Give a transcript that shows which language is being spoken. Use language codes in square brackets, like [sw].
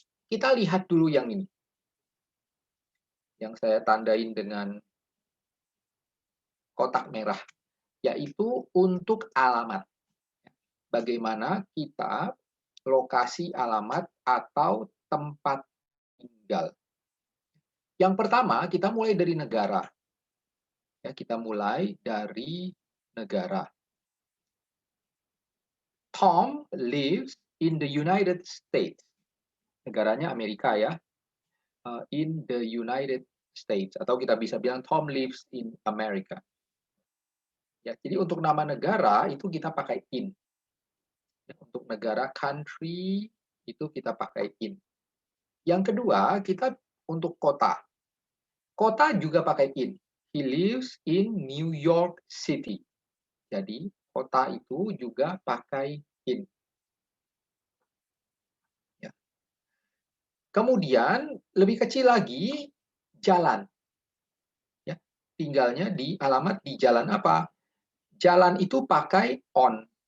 [id] Kita lihat dulu yang ini. Yang saya tandain dengan kotak merah, yaitu untuk alamat. Bagaimana kita lokasi alamat atau tempat tinggal. Yang pertama, kita mulai dari negara. Ya, kita mulai dari negara. [en] Tom lives in the United States. [id] Negaranya Amerika ya. [en] In the United States. Atau kita bisa bilang Tom lives in America. [id] Ya, jadi untuk nama negara itu kita pakai in. Untuk negara country itu kita pakai in. Yang kedua, kita untuk kota. Kota juga pakai in. [en] He lives in New York City. [id] Jadi, kota itu juga pakai in. Ya. Kemudian, lebih kecil lagi, jalan. Ya. Tinggalnya di alamat di jalan apa? Jalan itu pakai on.